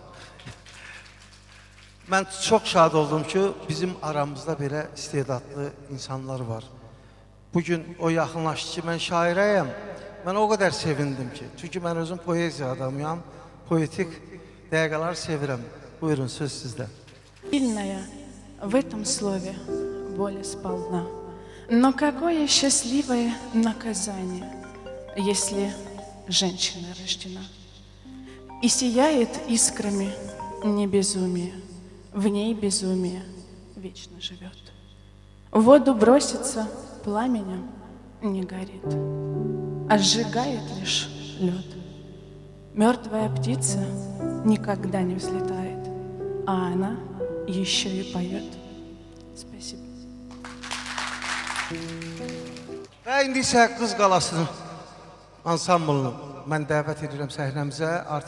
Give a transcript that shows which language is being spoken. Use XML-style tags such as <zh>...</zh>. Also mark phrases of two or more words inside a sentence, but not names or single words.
<az>Mən çox şad oldum ki, bizim aramızda belə istedadlı insanlar var. Bugün o yaxınlaşdı ki, mən şairəyəm. Mən o qədər sevindim ki, çünki mən özüm poeziya adamıyam, poetik dəqiqələr sevirəm. Buyurun, söz sizdə.</az> <ru>Сильная в этом слове боль сполна. Но какое счастливое наказание, если женщина рождена. И сияет искрами не безумие, в ней безумие вечно живет. В воду бросится пламенем, не горит, а сжигает лишь лед. Мертвая птица никогда не взлетает, а она еще и поет. Спасибо.</ru> <az>Və indi isə Qız Qalasının ansamblını mən dəvət edirəm səhnəmizə.</az>